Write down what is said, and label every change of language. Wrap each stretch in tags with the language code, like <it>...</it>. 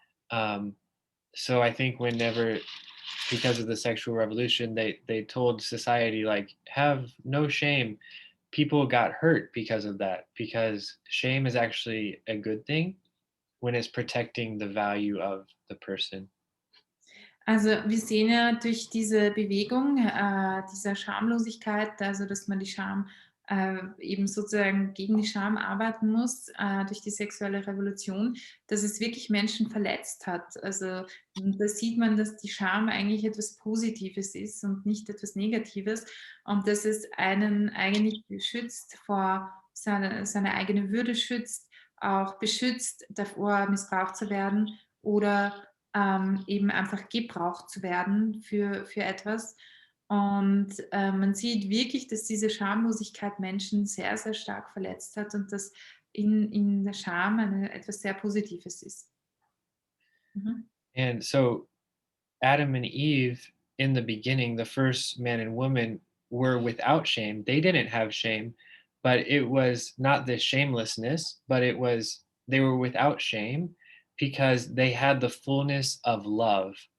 <en>Um, so I think whenever, because of the sexual revolution, they told society like have no shame. People got hurt because of that, because shame is actually a good thing when it's protecting the value of the person.</en> <de>Also, wir sehen ja durch diese Bewegung, dieser Schamlosigkeit, also dass man die Scham eben sozusagen gegen die Scham arbeiten muss, durch die sexuelle Revolution, dass es wirklich Menschen verletzt hat. Also da sieht man, dass die Scham eigentlich etwas Positives ist und nicht etwas Negatives und dass es einen eigentlich schützt vor seine eigene Würde schützt, auch beschützt davor, missbraucht zu werden oder eben einfach gebraucht zu werden für etwas. Und man sieht wirklich, dass diese Schamlosigkeit Menschen sehr, sehr stark verletzt hat und dass in der Scham etwas sehr Positives ist. Mhm.</de> <en>And so Adam and Eve, in the beginning, the first man and woman, were without shame. They didn't have shame, but it was not this shamelessness, but it was they were without shame because they had the fullness of love.</en>